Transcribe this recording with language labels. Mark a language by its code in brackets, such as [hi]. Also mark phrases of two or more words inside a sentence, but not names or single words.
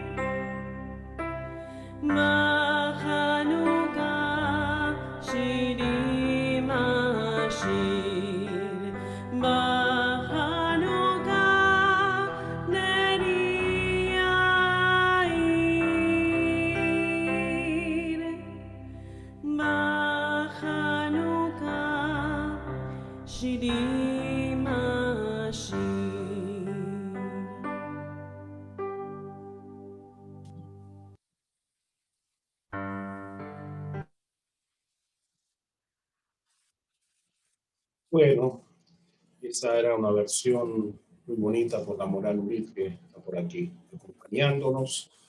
[he] בחנוכה שירים אשיר, בחנוכה נרי יאיר, בחנוכה שירים אשיר. [es] Bueno, esa era una versión muy bonita por la Moral Urit, que está por aquí acompañándonos.